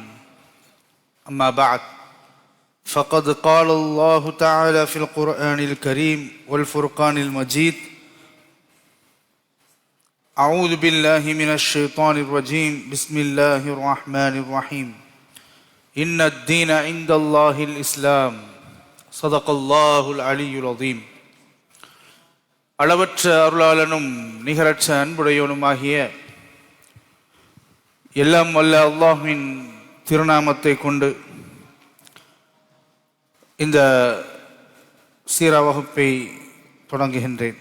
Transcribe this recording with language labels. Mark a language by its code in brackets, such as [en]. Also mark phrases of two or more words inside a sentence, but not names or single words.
[ar] أما بعد، فقد قال الله تعالى في القرآن الكريم والفرقان المجيد: أعوذ بالله من الشيطان الرجيم. بسم الله الرحمن الرحيم. إن الدين عند الله الإسلام. صدق الله العلي العظيم. [ta] அளவற்ற அருளாளனும் நிகரற்ற அன்புடையவனுமாகிய எல்லாம் வல்ல அல்லாஹ்வின் திருநாமத்தை கொண்டு இந்த சீரா வகுப்பை தொடங்குகின்றேன்.